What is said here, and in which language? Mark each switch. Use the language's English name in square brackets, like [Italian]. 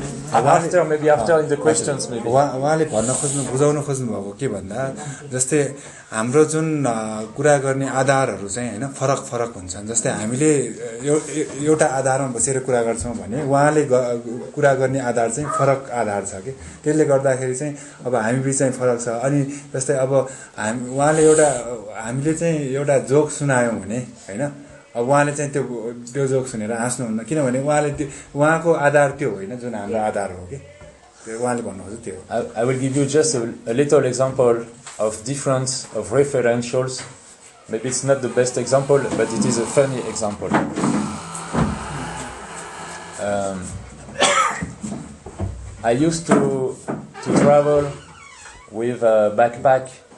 [English] After in the questions maybe. [Nepali] उहाँले बुझाउन खोज्नु भएको के भन्दा जस्तै हाम्रो जुन कुरा गर्ने आधारहरू चाहिँ हैन फरक फरक हुन्छन् जस्तै हामीले एउटा आधारमा बसेर कुरा गर्छौं भने उहाँले कुरा गर्ने आधार चाहिँ फरक आधार छ के त्यसले गर्दाखेरि चाहिँ अब हामी बीच चाहिँ फरक छ अनि जस्तै अब उहाँले हामीले चाहिँ एउटा जोक सुनायौं भने हैन अब उहाँले चाहिँ त्यो जोक सुनेर हाँस्नुहुन्न किनभने उहाँको आधार त्यो होइन जुन हाम्रो आधार हो के उहाँले भन्नुहुन्छ त्यो [English] I will give you just a little example of difference of referentials. Maybe it's not the best example, but it is a funny example. I used to travel with a backpack.